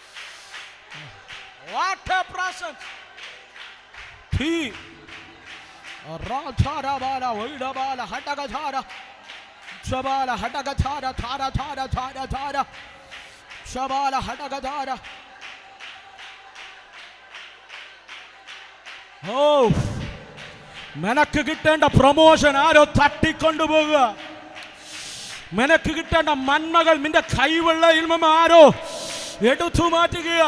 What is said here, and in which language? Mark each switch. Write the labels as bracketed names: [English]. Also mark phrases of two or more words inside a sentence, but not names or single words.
[English] What a presence! Ratarabala, Vidabala, Hatagatara, Shabala, Hatagatara, Tara, Tara, Tara, Tara, Shabala, Hatagatara. [Malayalam] Oh, നിനക്ക് കിട്ടേണ്ട പ്രൊമോഷൻ ആരോ തട്ടിക്കൊണ്ടുപോകുക. നിനക്ക് കിട്ടേണ്ട നന്മകൾ നിന്റെ കൈവെള്ളയിൽ നിന്ന് ആരോ എടുത്തു മാറ്റുക.